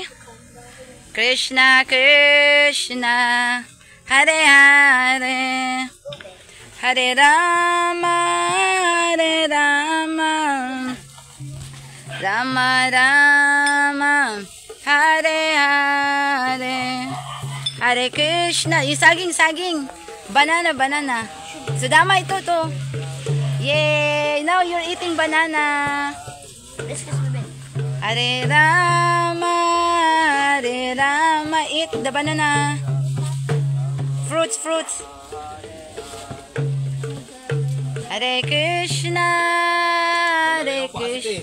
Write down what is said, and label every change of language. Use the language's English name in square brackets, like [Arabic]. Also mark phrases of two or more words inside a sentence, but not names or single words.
[Sanskrit] Krishna Krishna Hare Hare Hare Rama Rama Rama Hare Hare Hare Krishna. [Filipino] Yung saging banana. So dama ito to. Yay! [English] Now you're eating banana. [Sanskrit] Hare Rama, [English] eat the banana. Fruits. [Sanskrit] Hare Krishna, Hare Krishna.